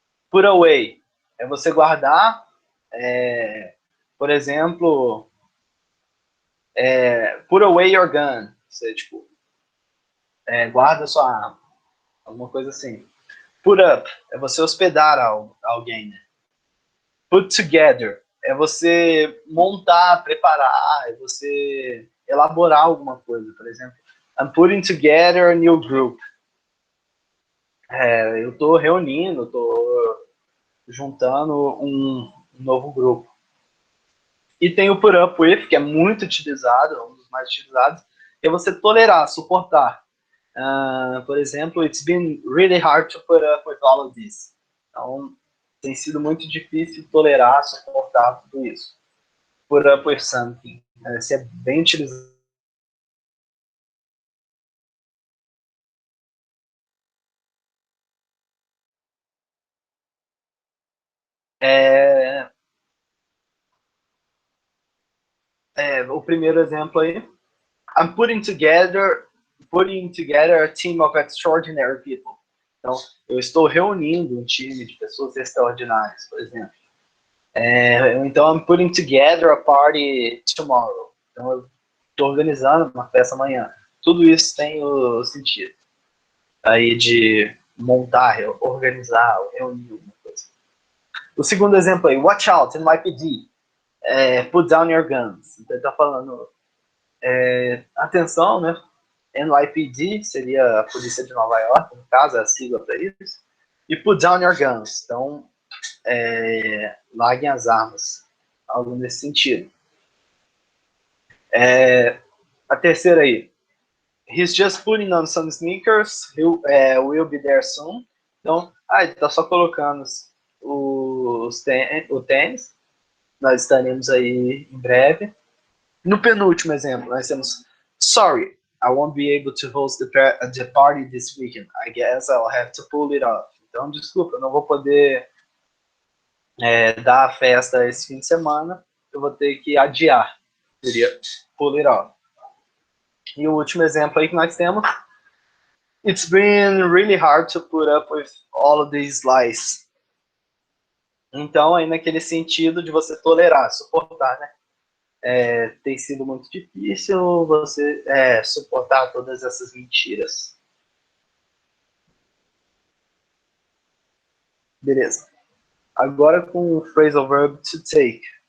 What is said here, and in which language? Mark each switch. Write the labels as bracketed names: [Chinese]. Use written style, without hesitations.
[Portuguese] Put away, é você guardar, por exemplo, [English] put away your gun, [Portuguese] você, tipo, guarda sua arma, alguma coisa assim. Put up, é você hospedar alguém, né? Put together, é você montar, preparar, é você elaborar alguma coisa, por exemplo. [English] I'm putting together a new group. [Portuguese] Eu estou reunindo, estou juntando um novo grupo. E tem o put up with, que é muito utilizado, um dos mais utilizados, que é você tolerar, suportar. Por exemplo, [English] it's been really hard to put up with all of this. [Portuguese] Então, tem sido muito difícil tolerar, suportar tudo isso. Put up with something. Esse é bem utilizado. O primeiro exemplo aí. [English] I'm putting together a team of extraordinary people. [Portuguese] Então, eu estou reunindo um time de pessoas extraordinárias, por exemplo. [English] Então, I'm putting together a party tomorrow. Então, [Portuguese] tô organizando uma festa amanhã. Tudo isso tem o sentido aí de montar, organizar, reunir alguma coisa. O segundo exemplo aí, [English] watch out, NYPD, put down your guns. [Portuguese] Então ele tá falando, atenção, né? NYPD seria a polícia de Nova York, no caso, é a sigla para isso. E [English] put down your guns. [Portuguese] Então, larguem as armas. Algo nesse sentido. A terceira aí. [English] He's just putting on some sneakers. Will be there soon. [Portuguese] Então, ele tá só colocando o tênis. Nós estaremos aí em breve. No penúltimo exemplo, nós temos [English] sorry, I won't be able to host the party this weekend. I guess I'll have to pull it off. [Portuguese] Então, desculpa, eu não vou poder dar a festa esse fim de semana. Eu vou ter que adiar. Seria pull it off. E o último exemplo aí que nós temos. [English] It's been really hard to put up with all of these lies. [Portuguese] Então, aí naquele sentido de você tolerar, suportar, né? Tem sido muito difícil você suportar todas essas mentiras. Beleza. Agora com o phrasal verb to take.